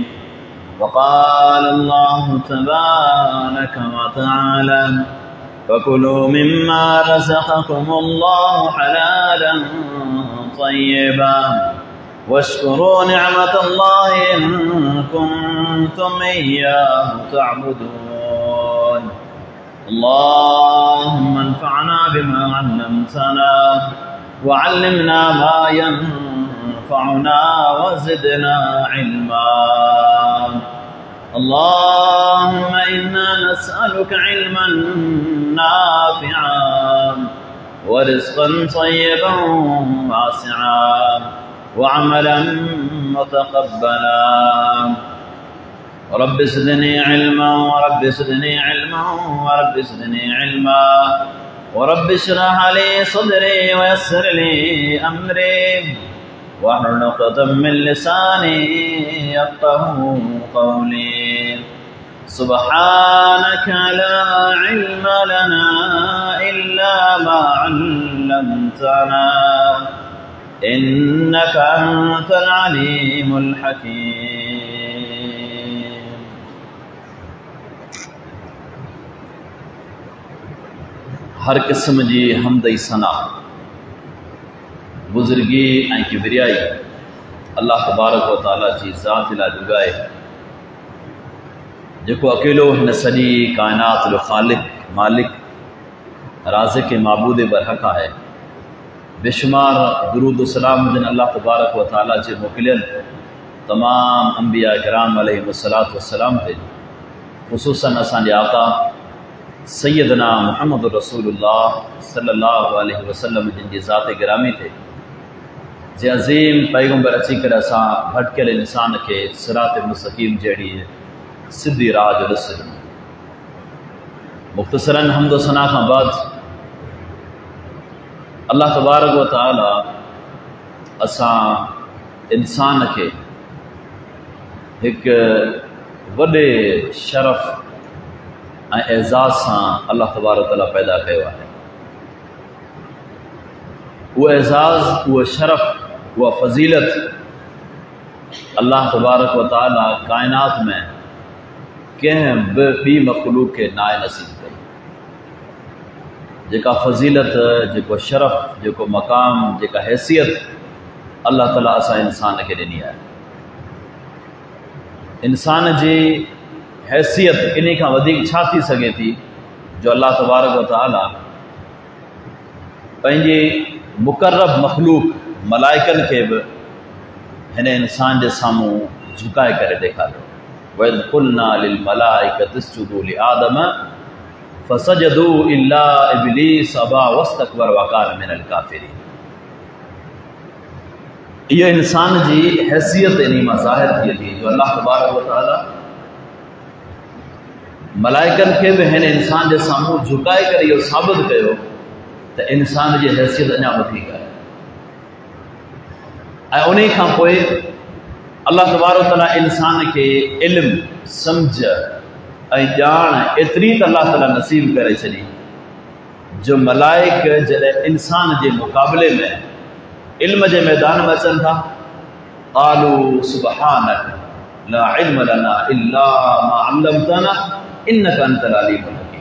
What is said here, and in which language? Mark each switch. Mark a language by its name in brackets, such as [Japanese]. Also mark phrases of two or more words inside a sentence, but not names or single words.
[Arabic] وقال الله تبارك وتعالى فكلوا مما رزقكم الله حلالا طيبا واشكروا نعمة الله إن كنتم إياه تعبدون. اللهم انفعنا بما علمتنا وعلمنا ما ينفعنا وزدنا علما. اللهم إنا نسألك علما نافعا ورزقا طيبا واسعا وعملا متقبلا. رب زدني علما ورب زدني علما ورب زدني علما ورب اشرح لي صدري ويسر لي أمري واحلل عقدة من لساني يفقهوا قولي. سبحانك لا علم لنا إلا ما علمتنا إنك أنت العليم الحكيم. [Sindhi] हर किस्म जी हमद सना बुजुर्गी ऐं किबरियाई [Arabic] الله تبارك وتعالى [Sindhi] जी ज़ात लाइ जुगाए, जेको अकेलो हिन सॼी काइनात जो ख़ालिक मालिक राज़िक़ माबूद बरहक़ आहे। बेशुमार दुरूद सलाम हुजनि [Arabic] الله تبارك وتعالى [Sindhi] जे मोकिलियल तमाम अंबिया किराम [Arabic] عليهم الصلاة والسلام [Sindhi] ते, ख़ुसूसन असांजे आका सैयदना मुहम्मद रसूलुल्लाह [Arabic] صلى الله عليه وسلم [Sindhi] जिन जी ज़ात गिरामी ते, जे अज़ीम पैगंबर अची करे असां भटकियल इंसान खे सिरात मुस्तक़ीम जहिड़ी सिधी राह जो ॾिस ॾिनो। मुख़्तसरन हम्द व सना खां बाद [Arabic] الله تبارك وتعالى [Sindhi] असां इंसान खे हिकु वॾे शरफ़ ऐं एज़ाज़ सां [Arabic] الله تبارك وتعالى [Sindhi] पैदा कयो आहे। उहो एज़ाज़, उहो शरफ़, उहा फ़ज़ीलत [Arabic] الله تبارك وتعالى [Sindhi] काइनात में कंहिं बि ॿी मख़लूक़ खे नाए नसीब कई। जेका फ़ज़ीलत, जेको शरफ़, जेको मक़ाम, जेका हैसियत अल्लाह ताला असां इंसान खे ॾिनी आहे। इंसान जी हैसियत इन खां वधीक छा थी सघे थी जो [Arabic] الله تبارك وتعالى [Sindhi] पंहिंजी मुक़र्रब मख़लूक़ मलाइकनि खे बि हिन इंसान जे साम्हूं झुकाए करे ॾेखारियो। [Arabic] وإذ قلنا للملائكة اسجدوا لآدم فسجدوا إلا إبليس أبى واستكبر وكان من الكافرين. [Sindhi] इहो इंसान जी हैसियत इन मां ज़ाहिर थिए थी जो [Arabic] الله تبارك وتعالى [Sindhi] मलाइकनि खे बि हिन इंसान जे साम्हूं झुकाए करे इहो साबित कयो त इंसान जी हैसियत अञा वधीक आहे। ऐं उन खां पोइ [Arabic] الله تبارك وتعالى [Sindhi] इंसान खे इल्म, सम्झ ऐं ॼाण एतिरी त अल्लाह ताला नसीब करे छॾी जो मलाइक जॾहिं इंसान [Urdu] کے مقابلے میں علم کے میدان میں [Sindhi] अचन था, [Arabic] قالوا سبحانك لا علم لنا إلا ما علمتنا إنك أنت العليم الحكيم.